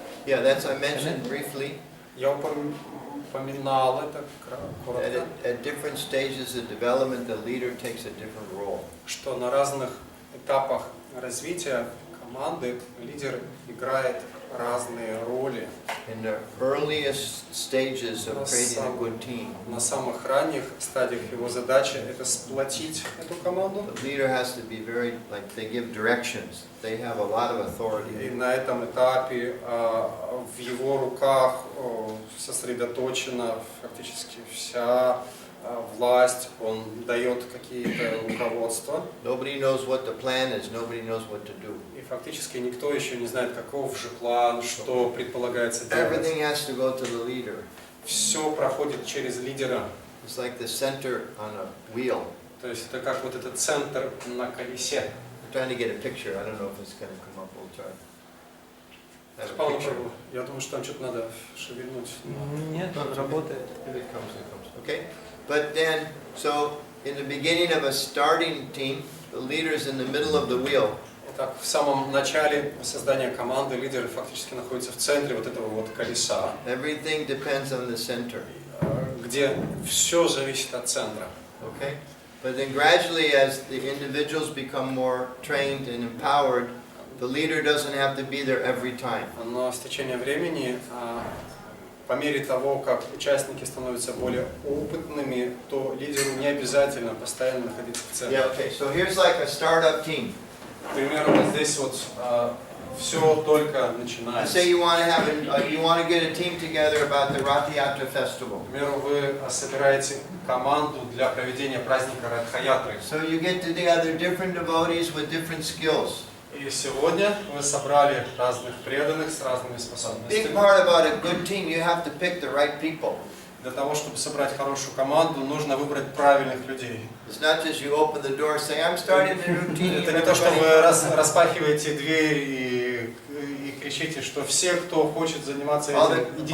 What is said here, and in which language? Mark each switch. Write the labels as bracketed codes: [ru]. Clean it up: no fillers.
[en] Yeah, that's I mentioned briefly. [ru] Я упоминал это коротко. [en] At different stages of development, the leader takes a different role. [ru] Что на разных этапах развития команды лидер играет разные роли. [en] In the earliest stages of creating a good team, [ru] На самых ранних стадиях его задача это сплотить эту команду. [en] the leader has to be very, like, they give directions. They have a lot of authority. [ru] И на этом этапе в его руках сосредоточена фактически вся власть, он дает какие-то руководства. [en] Nobody knows what the plan is. Nobody knows what to do. [ru] И фактически никто еще не знает, каков же план, что предполагается делать. [en] Everything has to go to the leader. [ru] Все проходит через лидера. [en] It's like the center on a wheel. [ru] То есть это как вот этот центр на колесе. [en] I'm trying to get a picture. I don't know if it's going to come up. We'll try. Have a [ru] Павел, [en] picture. [ru] я думаю, что там что-то надо шевельнуть. Нет, работает. [en] If it comes, it comes. Okay? But then, so in the beginning of a starting team, the leader's in the middle of the wheel. [ru] Итак, в самом начале создания команды лидер фактически находится в центре вот этого вот колеса, [en] Everything depends on the center. [ru] где все зависит от центра. [en] Okay? But then gradually, as the individuals become more trained and empowered, the leader doesn't have to be there every time. [ru] Но с течением времени, по мере того, как участники становятся более опытными, то лидеру не обязательно постоянно находиться в центре. [en] Yeah, okay. So here's like a startup team. [ru] К примеру, вот здесь вот все только [en] Let's [ru] начинается. [en] say you want to get a team together about the Rath-yatra festival. [ru] К примеру, вы собираете команду для проведения праздника Радха-ятры. [en] So you get together different devotees with different skills. [ru] И сегодня вы собрали разных преданных с разными [en] Big [ru] способностями. [en] part about a good team, you have to pick the right people. [ru] Для того, чтобы собрать хорошую команду, нужно выбрать правильных людей. [en] It's not just you open the door and say, I'm starting a new team. [ru] Это не то, что вы распахиваете дверь и кричите, что все, кто хочет заниматься этим, идите